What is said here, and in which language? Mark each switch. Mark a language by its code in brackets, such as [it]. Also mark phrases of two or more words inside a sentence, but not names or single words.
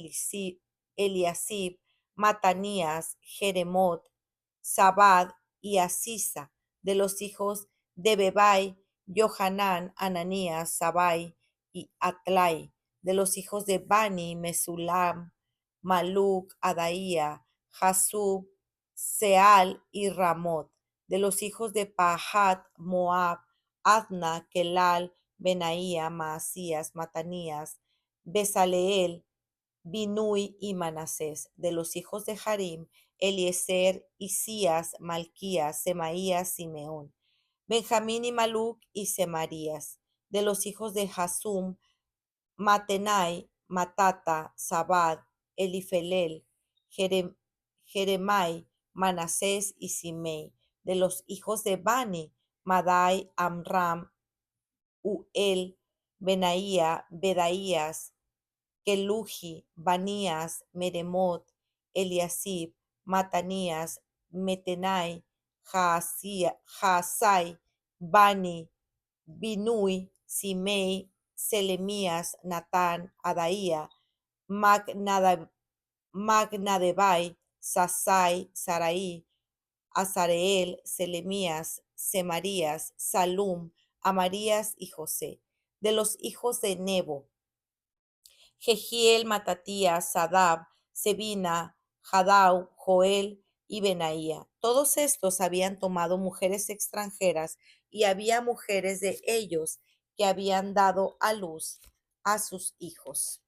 [es] Eliasib, Matanías, Jeremot, Sabad y Asisa; de los hijos de Bebai, Johanán, Ananías, Sabai y Atlai; de los hijos de Bani, Mesulam, Maluc, Adaía, Jasub, Seal y Ramot; de los hijos de Pahat, Moab, Adna, Kelal, Benaía, Maasías, Matanías, Besaleel, Binui y Manasés; de los hijos de Harim, Eliezer, Isías, Malquías, Semaías, Simeón; Benjamín y Maluc y Semarías; de los hijos de Hasum, Matenai, Matata, Zabad, Elifelel, Jeremai, Manasés y Simei; de los hijos de Bani, Madai, Amram, Uel, Benaía, Bedaías, Keluji, Banías, Meremot, Eliasib, Matanías, Metenai, Jaasai, Bani, Binui, Simei, Selemías, Natán, Adaía, Magnadebai, Sasai, Sarai, Azareel, Selemías, Semarías, Salum, Amarías y José; de los hijos de Nebo, Jehiel, Matatías, Sadab, Sebina, Jadau, Joel y Benaía. Todos estos habían tomado mujeres extranjeras, y había mujeres de ellos que habían dado a luz a sus hijos.